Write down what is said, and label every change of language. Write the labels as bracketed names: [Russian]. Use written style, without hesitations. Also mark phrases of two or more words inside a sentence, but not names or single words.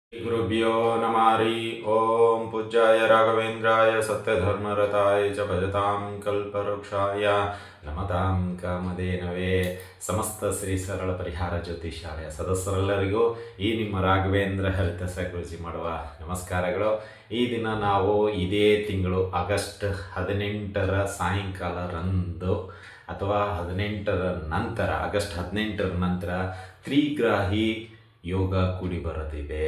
[Sanskrit] गुरुभ्यो नमः हरि ओम पूज्याय राघवेन्द्राय सत्यधर्मरताय च भजतां कल्पवृक्षाय नमतां ಕಾಮಧೇನವೇ [Kannada] ಸಮಸ್ತ ಶ್ರೀ ಸರಳ ಪರಿಹಾರ ಜ್ಯೋತಿಷಾಲಯ ಸದಸ್ಯರೆಲ್ಲರಿಗೂ ಈ ನಿಮ್ಮ ರಾಘವೇಂದ್ರ [English] health psychology [Kannada] ಮಾಡುವ ನಮಸ್ಕಾರಗಳು. ಈ ದಿನ ನಾವು ಇದೇ ತಿಂಗಳು ಆಗಸ್ಟ್ 18ರ ಸಾಯಂಕಾಲರಂದು ಅಥವಾ 18ರ ನಂತರ ಆಗಸ್ಟ್ 18ರ ನಂತರ ತ್ರಿಗ್ರಾಹಿ ಯೋಗ ಕೂಡಿ ಬರುತ್ತಿದೆ.